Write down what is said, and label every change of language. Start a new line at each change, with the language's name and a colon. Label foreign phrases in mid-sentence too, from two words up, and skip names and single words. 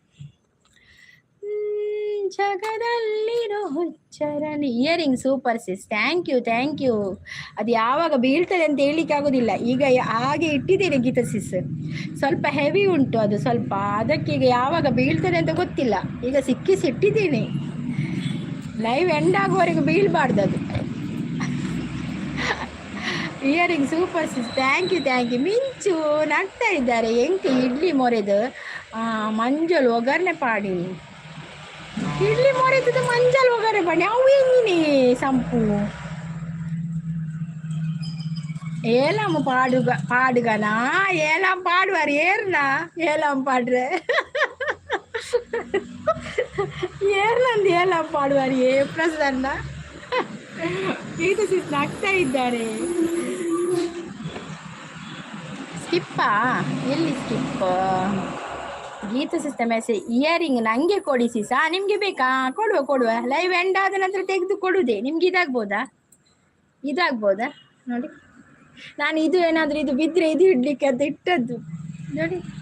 Kannada: ಜಗದಲ್ಲಿರೋ ಹುಚ್ಚರನಿ
English: earring super sis thank you
Kannada: ಅದು ಯಾವಾಗ ಬೀಳ್ತದೆ ಅಂತ ಹೇಳಿಕ್ಕೆ ಆಗೋದಿಲ್ಲ ಈಗ ಹಾಗೆ ಇಟ್ಟಿದ್ದೇನೆ ಗೀತಾ ಸಿಸ್ ಸ್ವಲ್ಪ ಹೆವಿ ಉಂಟು ಅದು ಸ್ವಲ್ಪ ಅದಕ್ಕೆ ಈಗ ಯಾವಾಗ ಬೀಳ್ತದೆ ಅಂತ ಗೊತ್ತಿಲ್ಲ ಈಗ ಸಿಕ್ಕಿಸಿಟ್ಟಿದ್ದೀನಿ
English: live end
Kannada: ಆಗುವವರೆಗೂ ಬೀಳ್ಬಾರ್ದು ಅದು
English: earring super sis thank you
Kannada: ಮಿಂಚು ನಗ್ತಾ ಇದ್ದಾರೆ
Tulu: ಎಂಕಿ ಇಡ್ಲಿ ಮೊರೆದು ಮಂಜಲ್ ಒಗ್ಗರಣೆ ಪಾಡಿನಿ ಇಡ್ಲಿ ಮೊರೆದು ಮಂಜಲ್ ಒಗ್ಗರಣೆ ಪಾಡಿ ಅವು ಹೆಂಗಿನಿ ಸಂಪು ಏಲಮ್ಮ ಪಾಡುಗನಾ ಏಲಮ್ಮ ಪಾಡುವಾರು ಏರ್ನಾ ಏಲಮ್ಮ ಪಾಡ್ರೆ ಏರ್ನಂದು ಏಲಮ್ಮ ಪಾಡುವಾರು ಪ್ರಸನ್ನ ಗೀತಾ ಸಿಸ್
Kannada: ನಗ್ತಾ ಇದ್ದಾರೆ ಸ್ಕಿಪ್ಪಾ ಎಲ್ಲಿ ಸ್ಕಿಪ್ ಗೀತಾ
English: sister message earring
Kannada: ನಂಗೆ ಕೊಡಿ ಸಿಸಾ ನಿಮ್ಗೆ ಬೇಕಾ ಕೊಡುವ
English: live end
Kannada: ಆದ ನಂತರ ತೆಗೆದು ಕೊಡುವುದೇ ನಿಮ್ಗೆ ಇದಾಗ್ಬೋದಾ ನೋಡಿ ನಾನು ಇದು ಏನಾದ್ರೂ ಇದು ಬಿದ್ರೆ ಇದು ಇಡ್ಲಿಕ್ಕೆ ಅಂತ ಇಟ್ಟದ್ದು ನೋಡಿ